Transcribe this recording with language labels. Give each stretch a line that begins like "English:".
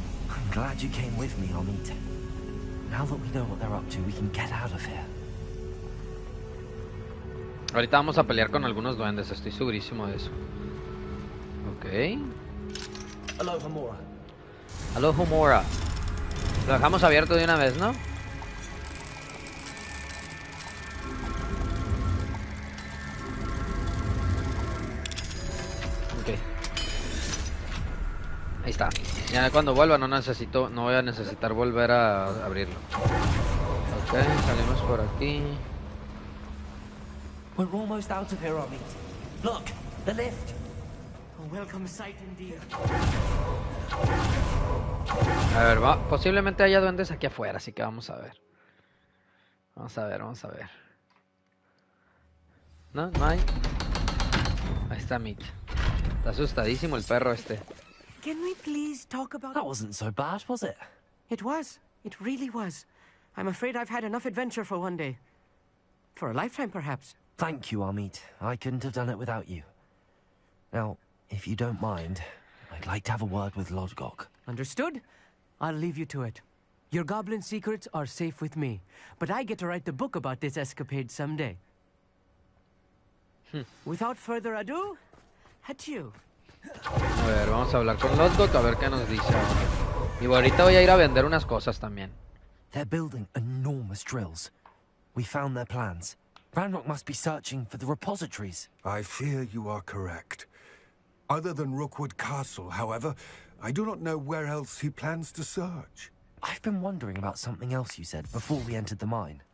English: I'm glad you came with me, Amit. Now that we know what they're up to, we can get out of here.
Spanish: Ahorita vamos a pelear con algunos duendes, estoy segurísimo de eso. Ok.
English: Hello, Homora. Hello, Homora.
Spanish: Lo dejamos abierto de una vez, ¿no? Ok. Ahí está. Ya cuando vuelva no voy a necesitar volver a abrirlo. Ok, salimos por aquí.
English: We're almost out of here, Amit. Look, the lift. A welcome sight indeed.
Spanish: A ver, posiblemente haya duendes aquí afuera, así que vamos a ver. Vamos a ver. ¿No? ¿No hay? Ahí está Mitch. Está asustadísimo el perro este.
English: Can we please talk about... That wasn't so bad, was it? It was. It really was. I'm afraid I've had enough adventure for one day. For a lifetime, perhaps. Thank you, Amit. I couldn't have done it without you. Now, if you don't mind, I'd like to have a word with Lodgok. Understood? I'll leave you to it. Your goblin secrets are safe with me, but I get to write the book about this escapade someday. Without further ado, adieu.
Spanish: A ver, vamos a hablar con Lodgok a ver qué nos dice ahora. Y ahorita voy a ir a vender unas cosas también.
English: They're building enormous drills. We found their plans. Ranrock must be searching for the repositories. I fear you are correct. Other than Rookwood Castle, however, I do not know where else he plans to search. I've been wondering about something else you said before we entered the mine.